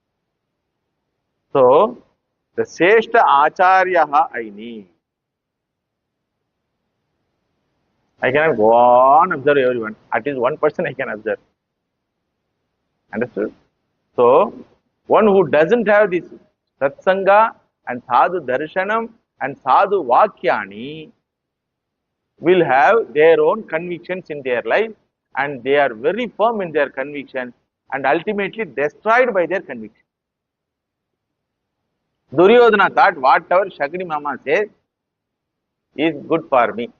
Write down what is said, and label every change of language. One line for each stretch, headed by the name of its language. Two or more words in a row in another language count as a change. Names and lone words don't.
English: So, the
Sanskrit: Sreshta Acharyaha
English: I need. I cannot go on observe everyone. At least one person I can observe. Understood? So, one who doesn't have this satsanga and
Sanskrit: sadhu darshanam
English: and
Sanskrit: sadhu vakyani
English: will have their own convictions in their life, and they are very firm in their conviction and ultimately destroyed by their conviction. Duryodhana thought whatever Shagni Mama says is good for me.